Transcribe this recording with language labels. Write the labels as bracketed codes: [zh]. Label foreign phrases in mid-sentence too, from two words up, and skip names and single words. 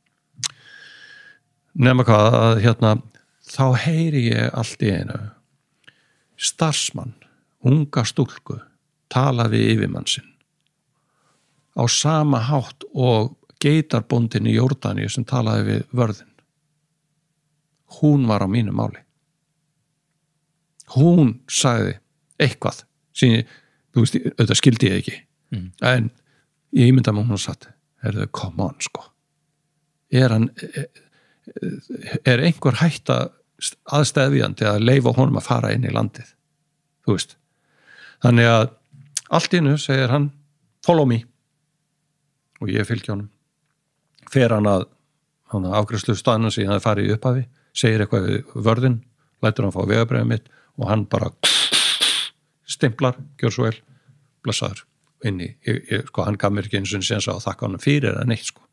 [is] Nema hvað að þá heyri ég allt í einu starfsmann, unga stúlku, tala við yfirmann sinn á sama hátt og geitarbóndin í Jórdaníu sem talaði við vörðin. Hún var á mínu máli. Hún sagði eitthvað sem, þú veist, auðvitað skildi ég ekki. En ég ímynda mig hún satt, [en] come on, [is] sko. Er einhver hætta aðstæðjandi að leyfa honum að fara inn í landið? Þú veist. Þannig að allt í einu segir hann, [en] follow me. [is] Og ég fylgja honum. Fer hann að afgreiðslu staðnum sem ég hafði farið í upphafi, segir eitthvað við vörðin, lætur hann fá vegabréfið mitt og hann bara stimplar, gjör svo vel, blessaður inn í, sko, hann gaf mér ekki eins og séns að þakka honum fyrir eða neitt, sko.